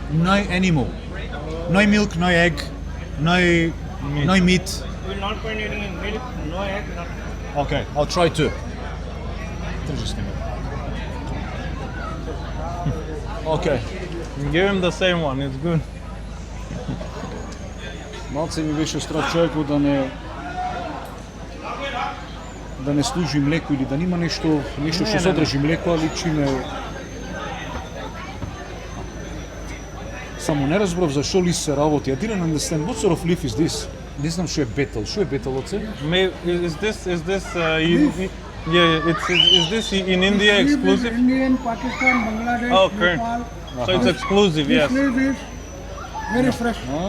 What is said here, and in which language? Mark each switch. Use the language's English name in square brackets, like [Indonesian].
[English] No animal, no milk, no egg, no meat. We will not put anything in milk, no egg, nothing. Okay, I'll try to. Okay. Give him the same one, it's good. [Macedonian] Малце ми беше страх човекот да не служи млеко или да нема нешто што содржи млеко, али чиме само не разбрав за што лист се работи. [English] I didn't understand what sort of leaf is this. [Macedonian] Не знам што е бетел. Што е бетел оце? [English] Is this is this in India exclusive? Indian, Pakistan, Bangladesh, Okay. Nepal. So it's exclusive, This yes. leaf is very fresh.